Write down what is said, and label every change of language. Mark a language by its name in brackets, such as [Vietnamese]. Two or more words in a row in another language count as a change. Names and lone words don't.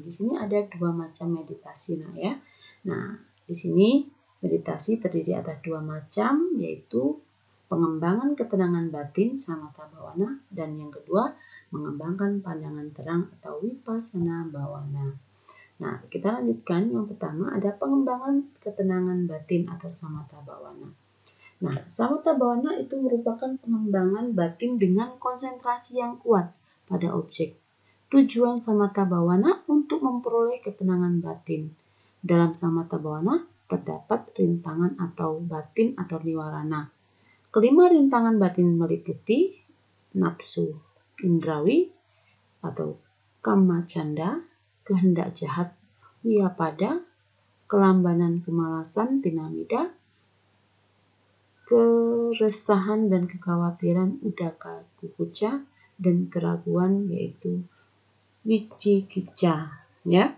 [Indonesian] Di sini ada 2 macam meditasi, ya. Nah, di sini meditasi terdiri atas 2 macam, yaitu pengembangan ketenangan batin [Pali] samatha bhavana, [Indonesian] dan yang kedua mengembangkan pandangan terang atau [Pali] vipassana bhavana. [Indonesian] Nah, kita lanjutkan. Yang pertama ada pengembangan ketenangan batin atau [Pali] samatha bhavana. [Indonesian] Nah, [Pali] samatha bhavana [Indonesian] itu merupakan pengembangan batin dengan konsentrasi yang kuat pada objek. Tujuan [Pali] samatha bhavana [Indonesian] untuk memperoleh ketenangan batin. Dalam [Pali] samatha bhavana [Indonesian] terdapat rintangan atau batin atau niwarana. Kelima rintangan batin meliputi nafsu indrawi atau [Pali] kama canda, [Indonesian] kehendak jahat wiyapada, kelambanan kemalasan tinamida, keresahan dan kekhawatiran [Pali] udaka kukuca, [Indonesian] dan keraguan yaitu wicikicca, ya.